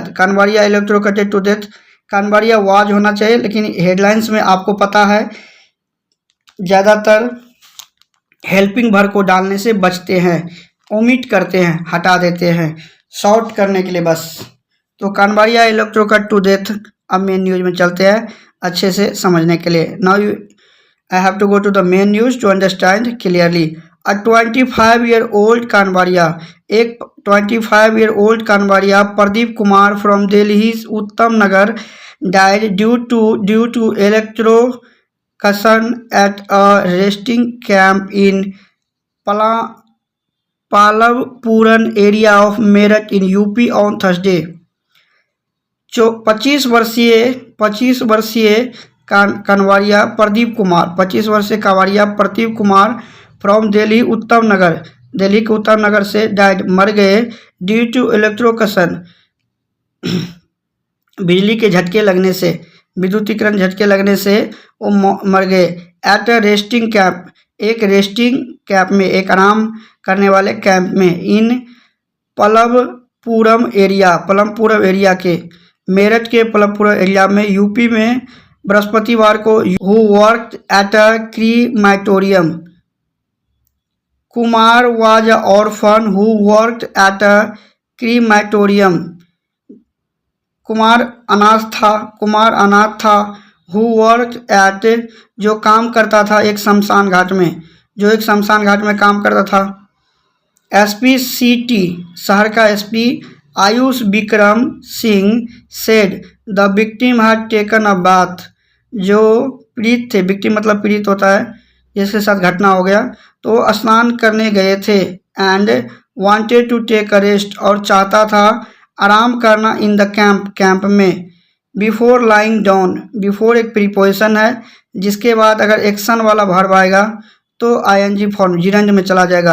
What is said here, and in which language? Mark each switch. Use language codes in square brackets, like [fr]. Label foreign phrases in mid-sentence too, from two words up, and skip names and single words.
[hi] कानवाड़िया [en] electrocuted to death. [hi] कानवाड़िया वाज होना चाहिए, लेकिन हेडलाइंस में आपको पता है ज़्यादातर हेल्पिंग भर को डालने से बचते हैं, ओमिट करते हैं, हटा देते हैं शॉर्ट करने के लिए बस। तो कानवाड़िया [en] electrocute to death. [hi] अब [en] main news [hi] में चलते हैं अच्छे से समझने के लिए। [en] Now I have to go to the main news to understand clearly. अ 25-year-old कानवाड़िया, एक 25-year-old कानवाड़िया प्रदीप कुमार फ्रॉम दिल्ली उत्तम नगर died due to electrocution at a resting camp in Pallavpuram area of Meerut in UP on Thursday। [hi] 25 वर्षीय कानवाड़िया प्रदीप कुमार, 25 वर्षीय कांवड़िया प्रदीप कुमार फ्रॉम दिल्ली उत्तम नगर, दिल्ली के उत्तम नगर से डाइड मर गए [en] due to electrocution [hi] बिजली के झटके लगने से, विद्युतीकरण झटके लगने से वो मर गए। [en] at a resting camp, [hi] एक [en] resting camp [hi] में, एक आराम करने वाले कैंप में, इन पलवपुरम एरिया के, मेरठ के पलवपुरम एरिया में यूपी में बृहस्पतिवार को [en] who worked at a crematorium. Kumar was a orphan who worked at a crematorium. [hi] कुमार अनाथ था। [en] who work at, [hi] जो काम करता था एक शमशान घाट में, काम करता था। SPCT, शहर का SP आयुष विक्रम सिंह [en] said the victim had taken a bath, [hi] जो पीड़ित थे, विक्टिम मतलब पीड़ित होता है जिसके साथ घटना हो गया, तो स्नान करने गए थे। [en] and wanted to take a rest, [hi] और चाहता था आराम करना [en] in the camp [hi] में। [en] before lying down, [hi] बिफोर एक प्रीपोजिशन है जिसके बाद अगर एक्शन वाला वर्ब आएगा तो ING फॉर्म जिरंज में चला जाएगा।